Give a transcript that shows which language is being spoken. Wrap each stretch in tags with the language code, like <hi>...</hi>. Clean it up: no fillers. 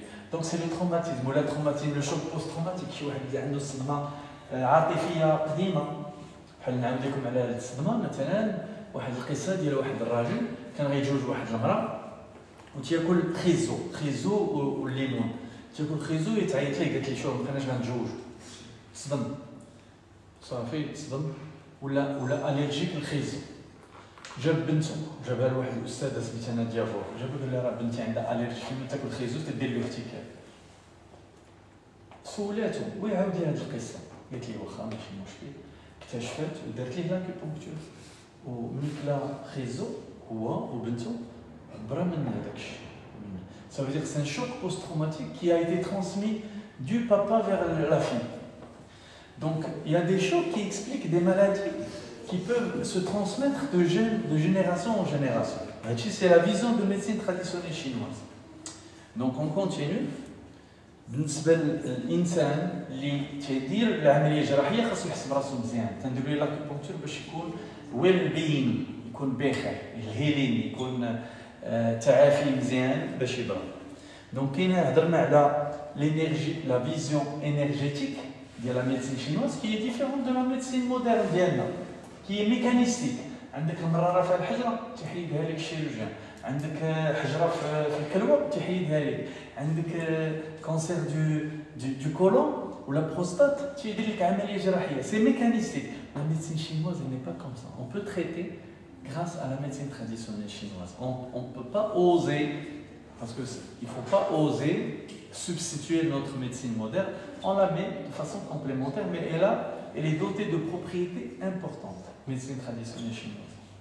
<fr>Donc c'est le traumatisme, ou le traumatisme, le choc post-traumatique. Tu vois, il y a une</fr> <ar>صدمة عاطفية قديمة. بحال نعاود لكم على هذه الصدمة مثلا واحد القصة ديال واحد الراجل كان غيتزوج واحد المرأة وتياكل خيزو والليمون. تياكل خيزو يتعيط ليه قالت لي شوف ما كناش غنتزوج. صدم. صافي تصدم ولا اليرجيك للخيزو. جاب بنته جابها لواحد الاستاذه سميتها ناديه فور جابها قال لها راه بنتي عندها اليرجي فيما تاكل خيزو تدير له احتكاك سولاتو ويعاود لها هذه القصه قالت لي واخا ماشي مشكل اكتشفت ودارت ليه لاكيبونكتور وملي كلا خيزو هو وبنته برا من هذاك الشيء.</ar> <fr>Ça veut dire que c'est un choc post-traumatique qui a été transmis du papa vers la fille. Donc il y a des chocs qui expliquent des maladies qui peuvent se transmettre de génération en génération. C'est la vision de médecine traditionnelle chinoise. Donc on continue.</fr> <ar>بالنسبه للانسان اللي تيدير العمليه الجراحيه خاصو يحسب راسو مزيان تنديروا ليه لاكيبونكتور باش يكون ويل بين يكون بخير الهيلين يكون تعافي مزيان باش يبرى. دونك كاين هضرنا على لينيرجي لا فيزيون انرجيتيك ديال لا ميديسين شينواز كي هي ديفيرون دو لا ميديسين مودرن ديالنا كي هي ميكانيستيك. عندك المراره في الحجره تحيدها لك الشيروجيان، عندك حجره في الكلوه تحيدها لك، عندك كونسير</ar> <fr>du colon ou la prostate</fr> <ar>تيدير لك عمليه جراحيه.</ar> <fr>C'est mécanistique. La médecine chinoise n'est pas comme ça. On peut traiter grâce à la médecine traditionnelle chinoise. On ne peut pas oser, parce qu'il ne faut pas oser substituer notre médecine moderne. On la met de façon complémentaire, mais elle est dotée de propriétés importantes, médecine traditionnelle chinoise.</fr>